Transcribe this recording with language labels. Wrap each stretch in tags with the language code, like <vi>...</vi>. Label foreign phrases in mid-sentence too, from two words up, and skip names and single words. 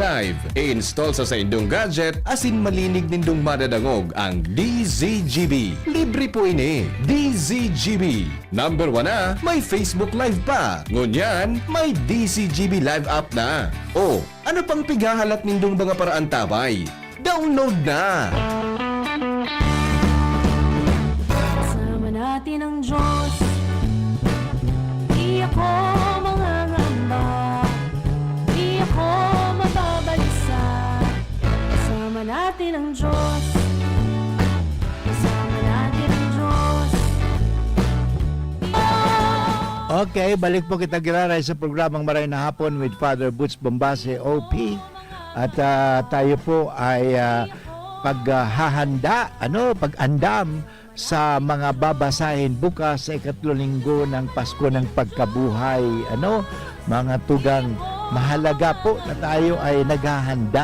<bik>I-install sa saindong gadget, asin malinig nindong madadangog ang ng DZGB. Libre po ini. DZGB. Number 1 na, may Facebook Live pa. Ngunyan, may DZGB Live app na. O, ano pang pigahalat nindong mga paraan tabay? Download na!</bik> <tl>Kasama natin ang Diyos. Di ako mangangamba. Di ako mababalisa. Kasama natin ang Diyos. Kasama natin ang Diyos. Okay,</tl> <bik>balik po kita giraray sa programang Maray na Hapon with Father Butch Bombase, OP.</bik> <tl>At tayo po ay pag-andam sa mga babasahin bukas sa ikatlong linggo ng Pasko ng Pagkabuhay. Mga tugang mahalaga po na tayo ay naghahanda.</tl>